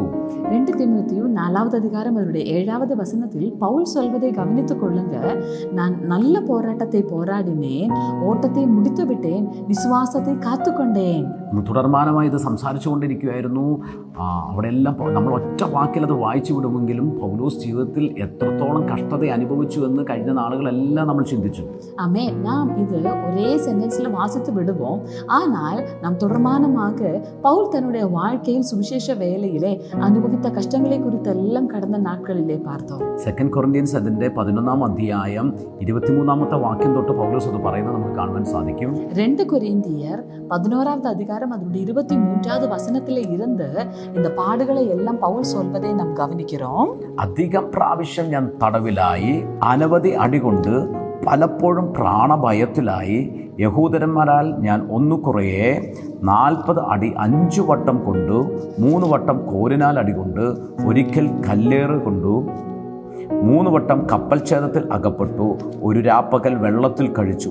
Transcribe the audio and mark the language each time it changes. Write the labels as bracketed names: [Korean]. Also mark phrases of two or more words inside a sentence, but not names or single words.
[Tamil] 2 தீமோத்தேயு 4வது அதிகாரம் அதனுடைய 7வது வசனத்தில் பவுல் சொல்வதை கவனித்துக் கொள்ளுங்க. நான் நல்ல போராட்டத்தை போராடினேன், ഓട്ടത്തെ முடித்து விட்டேன், [Malayalam] വിശ്വാസത്തെ കാത്തുകൊണ്ടേൻ. തുടർമാനമായി ഇത് സംസാരിച്ചു കൊണ്ടിരിക്കുകയായിരുന്നു. അവിടെ എല്ലാം നമ്മൾ ഒറ്റ വാക്കിൽ അത് വായിച്ചു വിടുമെങ്കിലും പൗലോസ് ജീവിതത്തിൽ എത്രത്തോളം കഷ്ടത അനുഭവിച്ചു എന്ന് കഴിഞ്ഞ നാളുകളെല്ലാം നമ്മൾ ചിന്തിച്ചു. [Tamil] ஆமென். நாம் இது ஒரே சென்டென்ஸ்ல வாசித்து விடுவோம். ஆனால் நாம் தொடர்மானமாக பவுல் தன்னுடைய வாழ்க்கையில் சுவிசேஷ வேலையிலே அனுபவித்த கஷ்டங்களை குறித்தெல்லாம் கடந்த நாட்களிலே பார்த்தோம். [Malayalam] സെക്കൻഡ് കൊറിന്ത്യൻസ് അതിൻ്റെ 11-ാം അധ്യായം 23-ാമത്തെ വാക്യം തൊട്ട് പൗലോസ് അത് പറയുന്നത് നമുക്ക് കാണുവാൻ സാധിക്കും. [Tamil] 2 കൊരിന്തിയർ 11வது அதிகாரம் அதனுடைய 23வது வசனத்திலே இருந்து இந்த பாடுகளை எல்லாம் பவுல் சொல்வதை நாம் கவனிக்கிறோம். [Malayalam] അധികം പ്രാവശ്യം ഞാൻ തടവിലായി, അനവധി അടികൊണ്ട്, പലപ്പോഴും പ്രാണഭയത്തിലായി, യഹൂദന്മാരാൽ ഞാൻ ഒന്നു കുറയെ 40 അടി 5 വട്ടം കൊണ്ടു, 3 വട്ടം കോലിനാൽ അടികൊണ്ട്, ഒരിക്കൽ കല്ലേറ് കൊണ്ടു, 3 വട്ടം കപ്പൽ ഛേദത്തിൽ അകപ്പെട്ടു, ഒരു രാപ്പകൽ വെള്ളത്തിൽ കഴിച്ചു.